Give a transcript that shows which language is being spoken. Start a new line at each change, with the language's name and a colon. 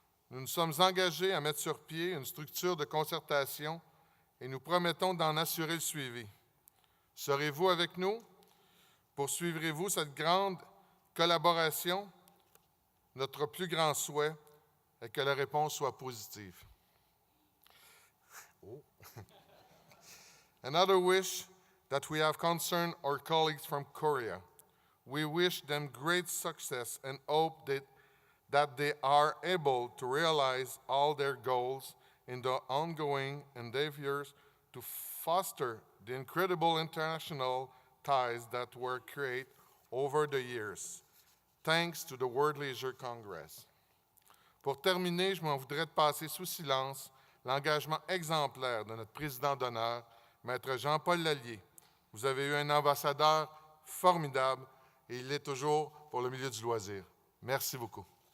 French: Nous nous sommes engagés à mettre sur pied une structure de concertation et nous promettons d'en assurer le suivi. Serez-vous avec nous? Poursuivrez-vous cette grande collaboration? Notre plus grand souhait est que la réponse soit positive. Oh.
English: Another wish that we have concerned our colleagues from Korea. We wish them great success and hope that they are able to realize all their goals in the ongoing endeavors to foster the incredible international ties that were created over the years, thanks to the World Leisure Congress.
French: Pour terminer, je m'en voudrais de passer sous silence l'engagement exemplaire de notre président d'honneur, Maître Jean-Paul Lallier. Vous avez eu un ambassadeur formidable et il l'est toujours pour le milieu du loisir. Merci beaucoup.